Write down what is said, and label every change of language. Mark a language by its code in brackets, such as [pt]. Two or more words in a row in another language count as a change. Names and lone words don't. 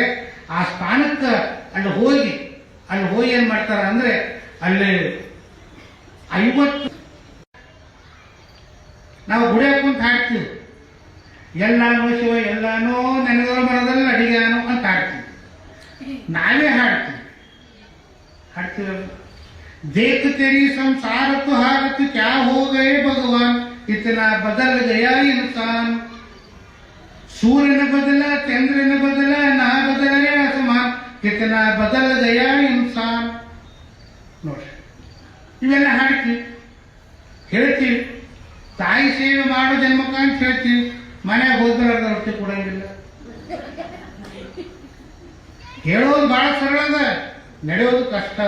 [kn] ಆ ಸ್ಥಾನಕ್ಕೆ ಅಲ್ಲಿ ಹೋಗಿ ಏನ್ ಮಾಡ್ತಾರ ಅಂದ್ರೆ ಅಲ್ಲಿ 50 ನಾವು ಗುಡಿ ಹಾಕೊಂತ ಹಾಡ್ತೀವಿ, ಎಲ್ಲಾನೋ ಶಿವ ಎಲ್ಲಾನೋ ನೆನೆದವರ ಮನದಲ್ಲಿ ಅಡಿಗಾನೋ ಅಂತ ಹಾಡ್ತೀವಿ. ನಾವೇ ಹಾಡ್ತೀವಿ. [hi] देख तेरी संसार तो हालत क्या हो गए भगवान, इतना बदल गया इंसान. सूर्य न बदला, चंद्र न बदला, ना बदला आसमान, कितना बदल गया इंसान. [kn] ನೋಡ್ರಿ, ಇವೆಲ್ಲ ಹಾಡ್ತೀವಿ, ಹೇಳ್ತೀವಿ. ತಾಯಿ ಸೇವೆ ಮಾಡೋ ಜನ್ಮಕ್ಕ ಅಂತ ಹೇಳ್ತೀವಿ. ಮನೆಗೆ ಹೋದ್ರೆ ರೊಟ್ಟಿ ಕೊಡಂಗಿಲ್ಲ. ಹೇಳೋದು ಬಹಳ ಸರಳ ಅದ, ನಡೆಯೋದು ಕಷ್ಟ ಅದ.